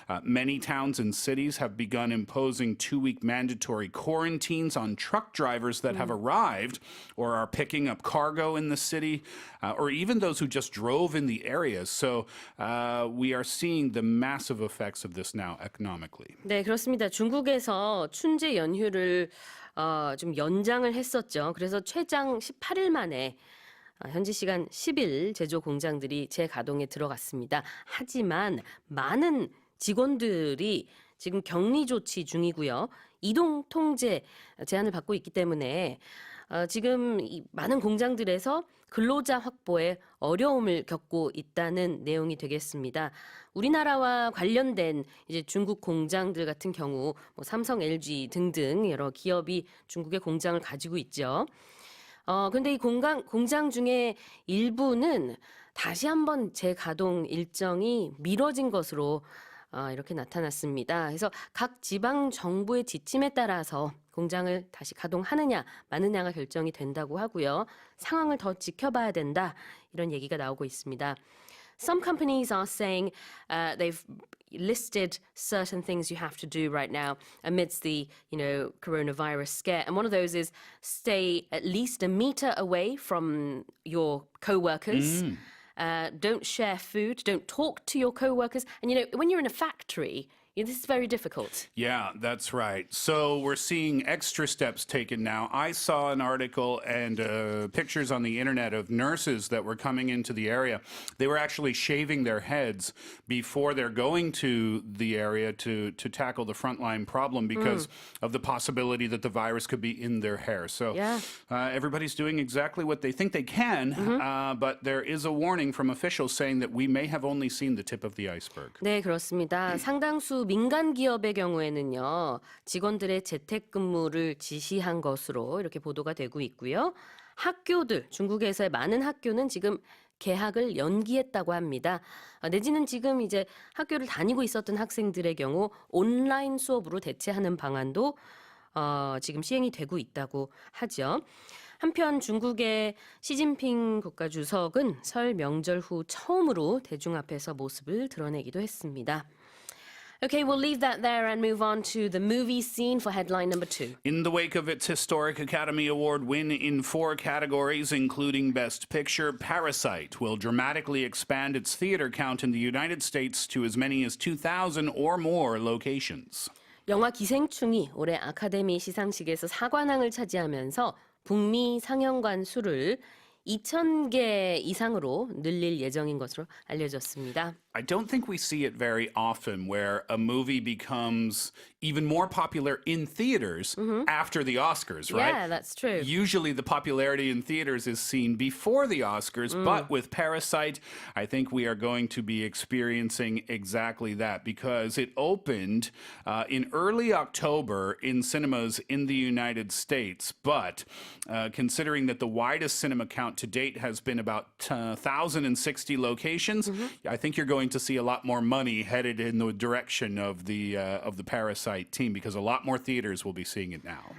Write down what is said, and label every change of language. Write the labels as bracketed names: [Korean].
[English] Many towns and cities have begun imposing 2-week mandatory quarantines on truck drivers that have arrived or are picking up cargo in the city, or even those who just drove in the areas. So we are seeing the massive effects of this now economically. [Korean] 네, 그렇습니다. 중국에서 춘제 연휴를 좀 연장을 했었죠. 그래서 최장 18일 만에 현지 시간 10일 제조 공장들이 재가동에 들어갔습니다. 하지만 많은 직원들이 지금 격리 조치 중이고요. 이동 통제 제한을 받고 있기 때문에 지금 이 많은 공장들에서 근로자 확보에 어려움을 겪고 있다는 내용이 되겠습니다. 우리나라와 관련된 이제 중국 공장들 같은 경우 뭐 삼성, LG 등등 여러 기업이 중국에 공장을 가지고 있죠. 근데 이 공장 중에 일부는 다시 한번 재가동 일정이 미뤄진 것으로 이렇게 나타났습니다. 그래서 각 지방 정부의 지침에 따라서 공장을 다시 가동하느냐 마느냐가 결정이 된다고 하고요. 상황을 더 지켜봐야 된다. 이런 얘기가 나오고 있습니다. [English] Some companies are saying they've listed certain things you have to do right now amidst the, coronavirus scare. And one of those is stay at least a meter away from your co-workers. Don't share food. Don't talk to your co-workers. And, when you're in a factory, this is very difficult. Yeah, that's right. So we're seeing extra steps taken now. I saw an article and pictures on the internet of nurses that were coming into the area. They were actually shaving their heads before they're going to the area to tackle the frontline problem because of the possibility that the virus could be in their hair. So everybody's doing exactly what they think they can, but there is a warning from officials saying that we may have only seen the tip of the iceberg. [Korean] 네, 그렇습니다. 상당수 민간 기업의 경우에는요, 직원들의 재택근무를 지시한 것으로 이렇게 보도가 되고 있고요. 학교들, 중국에서의 많은 학교는 지금 개학을 연기했다고 합니다. 내지는 지금 이제 학교를 다니고 있었던 학생들의 경우 온라인 수업으로 대체하는 방안도 지금 시행이 되고 있다고 하죠. 한편 중국의 시진핑 국가주석은 설 명절 후 처음으로 대중 앞에서 모습을 드러내기도 했습니다. [English] Okay, we'll leave that there and move on to the movie scene for headline number 2. In the wake of its historic Academy Award win in 4 categories, including Best Picture, Parasite will dramatically expand its theater count in the United States to as many as 2,000 or more locations. [Korean] 영화 기생충이 올해 아카데미 시상식에서 사관왕을 차지하면서 북미 상영관 수를 2,000개 이상으로 늘릴 예정인 것으로 알려졌습니다. [English] I don't think we see it very often where a movie becomes even more popular in theaters after the Oscars, right? Yeah, that's true. Usually the popularity in theaters is seen before the Oscars, but with Parasite, I think we are going to be experiencing exactly that because it opened in early October in cinemas in the United States, but considering that the widest cinema count to date has been about 1,060 locations, I think you're going to see a lot more money headed in the direction of the Parasite team because a lot more theaters will be seeing it now.